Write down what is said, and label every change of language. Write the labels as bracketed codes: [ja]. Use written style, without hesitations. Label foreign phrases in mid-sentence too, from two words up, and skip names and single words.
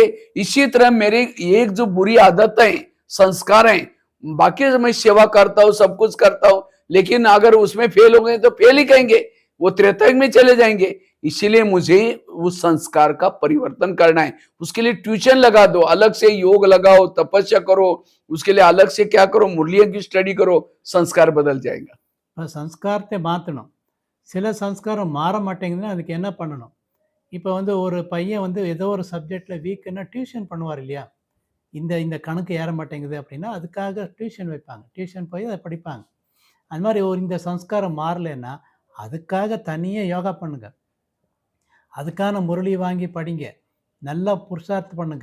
[hi] इसी तरह मेरी एक जो बुरी आदत है, संस्कार है, बाकी मैं सेवा करता हूँ, सब कुछ करता हूँ, लेकिन अगर उसमें फेल हो गए तो फेल ही कहेंगे, वो त्रेता में चले जाएंगे। इसीलिए मुझे उस संस्कार का परिवर्तन करना है। उसके लिए ट्यूशन लगा दो, अलग से योग लगाओ, तपस्या करो, उसके लिए अलग से क्या करो, मुरलियों की स्टडी करो, संस्कार बदल जाएगा। [ta] இப்போ சன்ஸ்காரத்தை மாற்றணும். சில சன்ஸ்காரம் மாற மாட்டேங்குதுன்னா அதுக்கு என்ன பண்ணணும்? இப்போ ஒரு பையன் ஏதோ ஒரு சப்ஜெக்டில் வீக்குன்னா டியூஷன் பண்ணுவார் இல்லையா? இந்த இந்த கணக்கு ஏற மாட்டேங்குது அப்படின்னா அதுக்காக டியூஷன் வைப்பாங்க. டியூஷன் போய் அதை படிப்பாங்க. அது மாதிரி இந்த சன்ஸ்காரம் மாறலைன்னா அதுக்காக தனியாக யோகா பண்ணுங்க, அதுக்கான முரளி வாங்கி படிங்க, நல்லா புருஷார்த்தம் பண்ணுங்க.